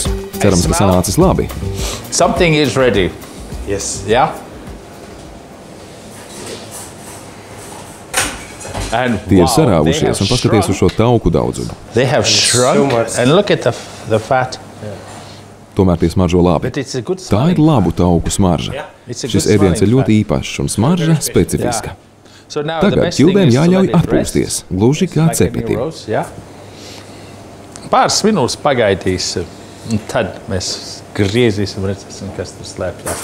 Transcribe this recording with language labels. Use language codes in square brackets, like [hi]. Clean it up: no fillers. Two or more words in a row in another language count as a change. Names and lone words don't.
[lv] Cerams, ka sanācis labi. [en] Something is ready. Yes. Yeah? [lv] Tie ir sarāvušies un paskaties uz šo tauku daudzumu. [en] They have shrunk and look at the fat. [lv] Tomēr tie smaržo labi. Tā ir labu tauku smarža. Šis ēdiens ir ļoti īpašs un smarža specifiska. Tagad ķildēm jāļauj atpūsties, gluži kā cepetiem. Pāris minūtes pagaidīs, un tad mēs griezīsim, redzēsim, kas tur slēpjas.